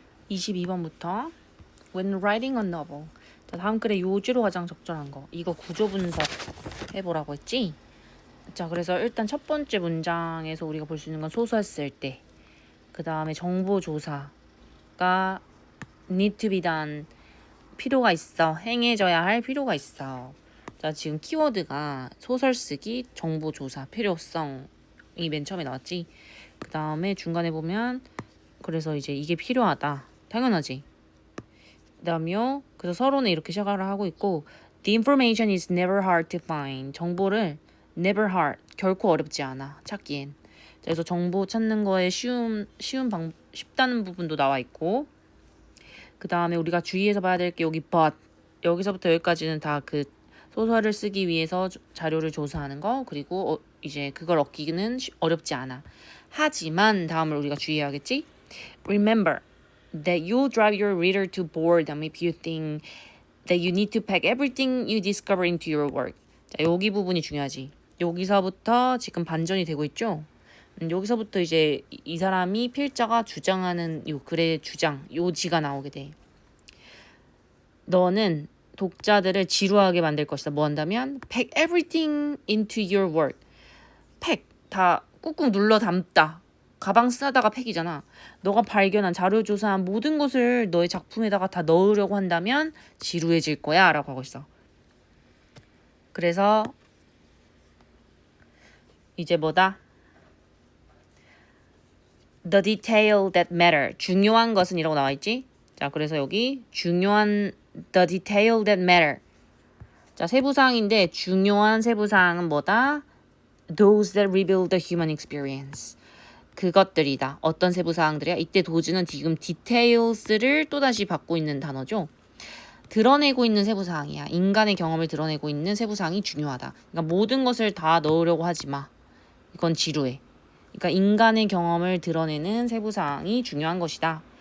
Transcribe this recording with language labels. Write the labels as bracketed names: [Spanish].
[Korean] 22번부터 [English] When writing a novel. [Korean] 자, 다음 글에 요지로 가장 적절한 거. 이거 구조 분석 해보라고 했지? 자, 그래서 일단 첫 번째 문장에서 우리가 볼 수 있는 건 소설 쓸 때. 그 다음에 정보 조사가 [English] need to be done. [Korean] 필요가 있어. 행해져야 할 필요가 있어. 자, 지금 키워드가 소설 쓰기, 정보 조사, 필요성이 맨 처음에 나왔지? 그 다음에 중간에 보면 그래서 이제 이게 필요하다. 당연하지. 그다음이요. 그래서 서론에 이렇게 시작을 하고 있고 [English] The information is never hard to find. [Korean] 정보를 [English] never hard. [Korean] 결코 어렵지 않아. 찾기엔. 그래서 정보 찾는 거에 쉽다는 부분도 나와 있고 그 다음에 우리가 주의해서 봐야 될 게 여기 but. 여기서부터 여기까지는 다 그 소설을 쓰기 위해서 자료를 조사하는 거 그리고 이제 그걸 얻기는 어렵지 않아. 하지만 다음을 우리가 주의해야겠지? [English] Remember that you'll drive your reader to boredom if you think that you need to pack everything you discover into your work. [Korean] 자, 여기 부분이 중요하지. 여기서부터 지금 반전이 되고 있죠? 여기서부터 이제 이 사람이 필자가 주장하는 요 글의 주장, 요지가 나오게 돼. 너는 독자들을 지루하게 만들 것이다. 뭐 한다면 [English] pack everything into your work. [Korean] pack 다 꾹꾹 눌러 담다. 가방 싸다가 팩이잖아. 너가 발견한 자료 조사한 모든 것을 너의 작품에다가 다 넣으려고 한다면 지루해질 거야 라고 하고 있어. 그래서 이제 뭐다? [English] The detail that matter. [Korean] 중요한 것은 이라고 나와 있지? 자, 그래서 여기 중요한 [English] the detail that matter. [Korean] 자, 세부사항인데 중요한 세부사항은 뭐다? [English] Those that reveal the human experience. [Korean] 그것들이다. 어떤 세부사항들이야? 이때 도즈는 지금 details를 또다시 받고 있는 단어죠. 드러내고 있는 세부사항이야. 인간의 경험을 드러내고 있는 세부사항이 중요하다. 그러니까 모든 것을 다 넣으려고 하지 마. 이건 지루해. 그러니까 인간의 경험을 드러내는 세부사항이 중요한 것이다.